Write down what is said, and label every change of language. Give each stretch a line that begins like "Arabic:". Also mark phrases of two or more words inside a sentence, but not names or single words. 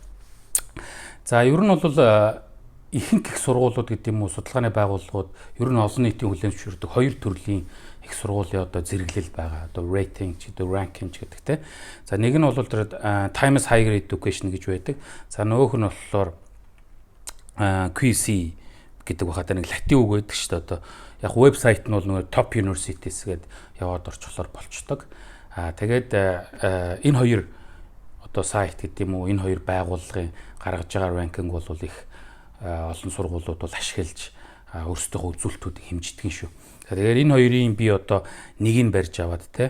Mongolian: За ер нь бол ихэнх их сургуулиуд гэдэг юм уу судалгааны байгууллагууд ер нь олон нийтийн хүлээн зөвшөөрдөг хоёр төрлийн их сургуулийн одоо зэрэглэл байгаа. Одоо rating ч одоо ranking ч гэдэг те. За нэг нь бол тэр Times Higher Education гэж байдаг. За нөгөөх нь болохоор QC гэдэг бахад нэг латин үг байдаг шүү дээ. Одоо яг вебсайт нь бол нөгөө
English: top universities
Mongolian: гээд яваад орчихлоор болчдөг. Тэгээд энэ хоёр одоо сайт гэдэг юм уу энэ хоёр байгууллагын гаргаж байгаа ранкинг бол их олон сургуулиуд бол ашиглаж өөрсдийнхөө үзүүлэлтүүдийг хэмждэг юм шүү. Тэгэхээр энэ хоёрын би одоо нэг нь барьж аваад те.